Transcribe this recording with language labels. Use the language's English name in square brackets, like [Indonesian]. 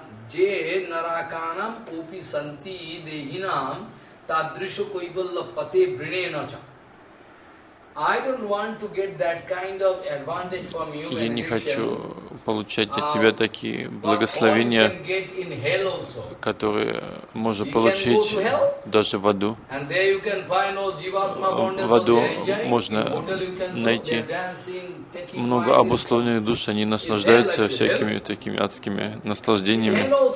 [Sanskrit] Дженараканам описанти дехинам Тадришу койбалла пате бриненача. [English] I don't want to get that kind of advantage from you. [Russian] Я не хочу получать от тебя такие благословения, которые можно получить даже в аду. В аду можно найти много обусловленных душ, они наслаждаются всякими такими адскими наслаждениями.